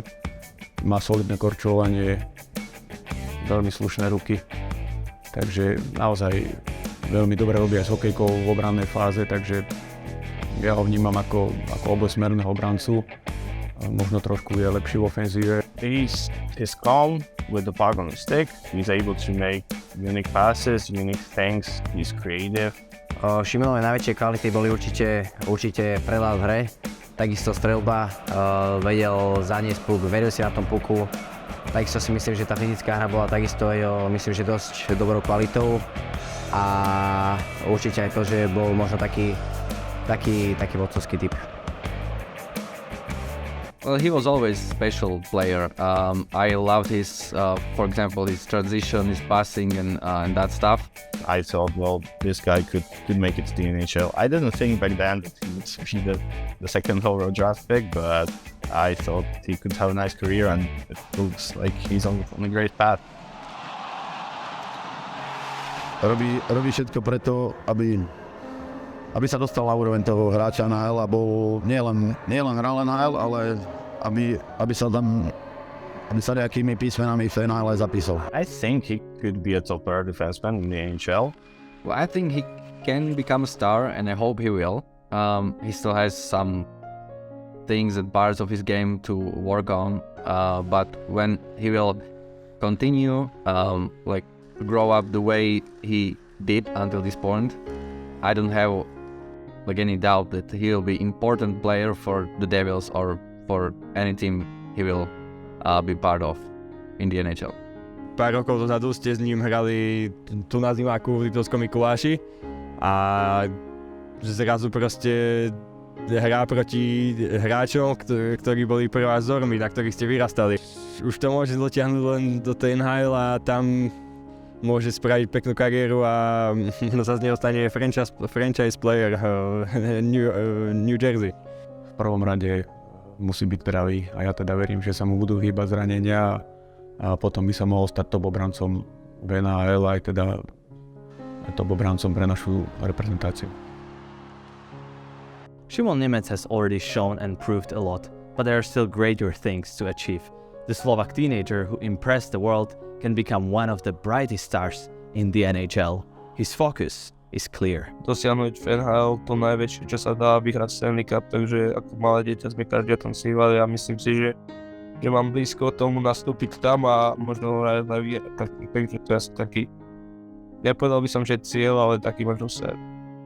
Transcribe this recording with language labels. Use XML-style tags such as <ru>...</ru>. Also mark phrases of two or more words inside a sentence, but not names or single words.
<sk>Má solidné korčulovanie, veľmi slušné ruky, takže naozaj veľmi dobre robí aj s hokejkou v obrannej fáze, takže ja ho vnímam ako obojsmerného obrancu. Možno trošku je lepší v ofenzíve.</sk> <en>He's calm with the puck on the stick. He's able to make unique passes, unique things. He's creative.</en> <sk>Šimonové najväčšie kvality boli určite prehľad v hre. Takisto streľba, vedel zaniesť puk, vedel si na tom puku. Takisto si myslím, že tá fyzická hra bola takisto myslím, že dosť dobrou kvalitou. A určite aj to, že bol možno taký vodcovský typ.</sk> <en>Well, he was always a special player. I loved his, for example, his transition, his passing, and that stuff. I thought, well, this guy could make it to the NHL. I didn't think back then that he would be the second overall draft pick, but I thought he could have a nice career, and it looks like he's on a great path.</en> <sk>Robí všetko preto, aby sa dostal na úroveň toho hráča NHL a bol nielen hral NHL, ale aby sa nejakými písmenami v finále zapísal.</sk> <en>I think he could be a top-tier defenseman in the NHL. Well, I think he can become a star, and I hope he will. He still has some things and parts of his game to work on, but when he will continue, like grow up the way he did until this point, I don't have like any doubt that he will be important player for the Devils or for any team he will be part of in the NHL.</en> <sk>Pár rokov dozadu ste s ním hrali tu na zimáku v Liptovskom Mikuláši a zrazu proste hrá proti hráčom, ktorí boli pre vás vzormi, na ktorých ste vyrastali. Už to môže dotiahnuť len do tej NHL a tam môže spraviť peknú kariéru a sa z neho stane</sk> <en>franchise player</en> <sk>New Jersey. V prvom rade musí byť zdravý a ja teda verím, že sa mu budú hýbať zranenia a potom by sa mohol stať top obrancom v NHL aj teda top obrancom pre našu reprezentáciu.</sk> <en>Šimon Nemec has already shown and proved a lot, but there are still greater things to achieve. The Slovak teenager who impressed the world can become one of the brightest stars in the NHL. His focus is clear.</en> <sk>Dosiahnuť v NHL to najväčšie, čo sa dá, vyhrať Stanley Cup, takže ako malé dieťa sme každý o tom snívali a myslím si, že mám blízko tomu nastúpiť tam a možno aj vyhrať. Takže to je taký, nepovedal by som, že cieľ, ale taký možno sen.</sk>